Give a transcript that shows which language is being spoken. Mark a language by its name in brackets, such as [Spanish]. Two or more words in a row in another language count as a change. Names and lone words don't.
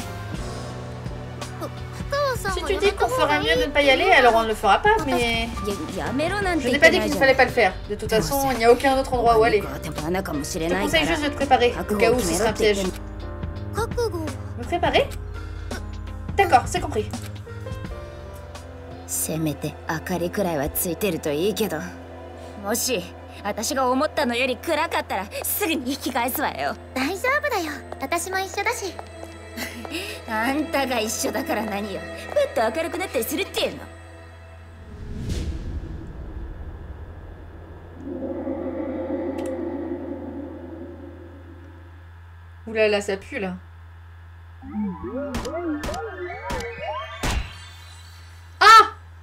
[French] Si tu dis qu'on ferait mieux de ne pas y aller, alors on ne le fera pas, mais... Je n'ai pas dit qu'il ne fallait pas le faire. De toute façon, il n'y a aucun autre endroit où aller. Je te conseille juste de te préparer, au cas où ce sera un piège. Me préparer? D'accord, c'est compris. [Japanese] せめて明かりくらいはついてるといいけど、もし私が思ったのより暗かったらすぐに引き返すわよ。大丈夫だよ、私も一緒だし。あんたが一緒だから何よ、ふっと明るくなったりするっていうの。 [French] Ouh là là, ça pue là. Ah!